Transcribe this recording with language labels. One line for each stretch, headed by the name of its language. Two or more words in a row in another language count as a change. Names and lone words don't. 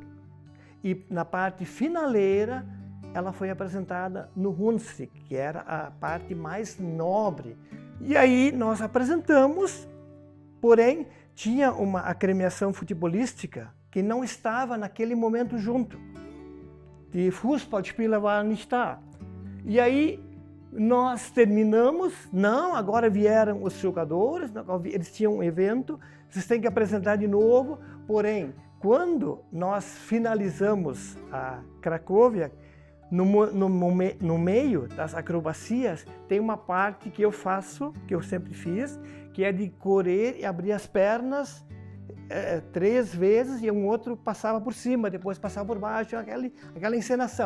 Portuguese: E na parte finaleira, ela foi apresentada no Hunsrück, que era a parte mais nobre. E aí nós apresentamos, porém, tinha uma agremiação futebolística que não estava naquele momento junto.
German: Die Fußballspieler waren nicht da.
Portuguese: E aí nós terminamos, não, agora vieram os jogadores, eles tinham um evento, vocês têm que apresentar de novo, porém, quando nós finalizamos a Cracóvia, no meio das acrobacias, tem uma parte que eu faço, que eu sempre fiz, que é de correr e abrir as pernas 3 vezes, e um outro passava por cima, depois passava por baixo, aquela encenação.